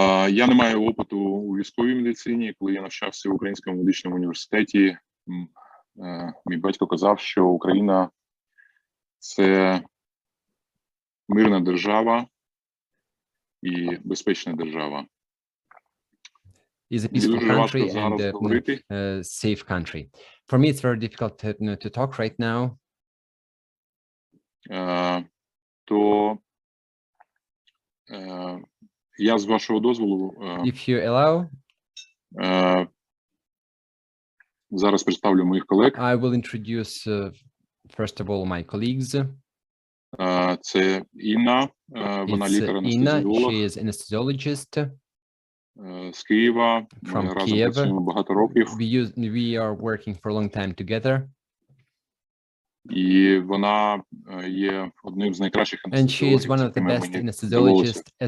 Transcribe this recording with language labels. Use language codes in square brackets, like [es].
[uk] Я не маю опиту у військовій медицині. Коли я навчався в Українському медичному університеті, мій батько казав, що Україна – це мирна держава і безпечна держава. [en] Is a peaceful country and a safe country. For me, it's very difficult to talk right now. [uk] То я з вашого дозволу [en] If you allow, [uk] зараз представлю моїх колег. [en] I will introduce first of all my colleagues. [uk] Це Інна, вона лікар-анестезіолог. [en] She is anesthesiologist. [uk] З Києва. Ми разом працюємо багато років. [en] We are working for a long time together. [uk] І вона є одним з найкращих анестезіологів, з якими мені довелося